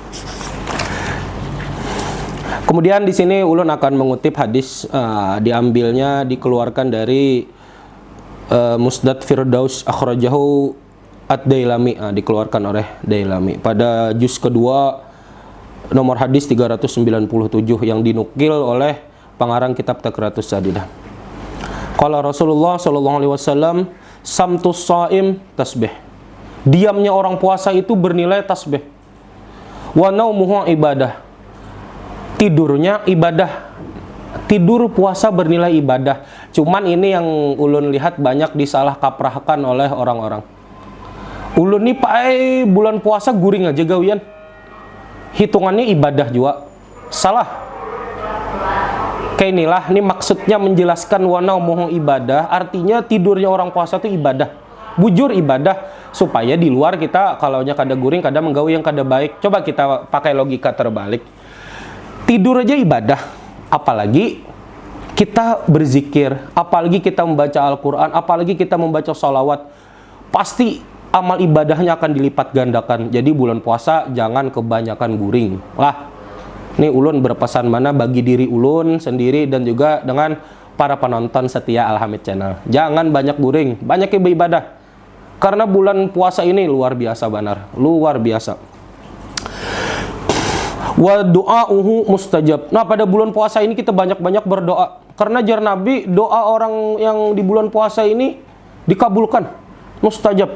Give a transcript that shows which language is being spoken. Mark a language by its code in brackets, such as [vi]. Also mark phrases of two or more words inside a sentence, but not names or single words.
[id] Kemudian di sini ulun akan mengutip hadis, dikeluarkan dari Musnad Firdaus [ar] أخرجه الديلمي, [id] dikeluarkan oleh Dailami pada juz kedua nomor hadis 397 yang dinukil oleh pengarang kitab Taqratus Sadidah. [ar] قال رسول الله صلى الله عليه وسلم, صمت الصائم تسبيح. [id] Diamnya orang puasa itu bernilai tasbih. [ar] ونومه عبادة. [id] Tidurnya ibadah. Tidur puasa bernilai ibadah. Cuman ini yang ulun lihat banyak disalah kaprahkan oleh orang-orang. [bjn] Ulun nih bulan puasa guring aja gawian. [id] Hitungannya ibadah juga. Salah. Kayak inilah, ini maksudnya menjelaskan wana mohon ibadah, artinya tidurnya orang puasa itu ibadah. [bjn] Bujur ibadah, supaya di luar kita kalaunya kada guring, kada menggawi yang kada baik. [id] Coba kita pakai logika terbalik. Tidur aja ibadah, apalagi kita berzikir, apalagi kita membaca Al-Quran, apalagi kita membaca sholawat, pasti amal ibadahnya akan dilipat gandakan. Jadi bulan puasa jangan kebanyakan guring lah. Ini ulun berpesan mana bagi diri ulun sendiri dan juga dengan para penonton setia Al-Hamid Channel. Jangan banyak guring, banyaknya beribadah. Karena bulan puasa ini luar biasa benar, luar biasa. [ar] ودعاؤه مستجاب. [id] Nah, pada bulan puasa ini kita banyak-banyak berdoa. Karena jar Nabi, doa orang yang di bulan puasa ini dikabulkan, mustajab.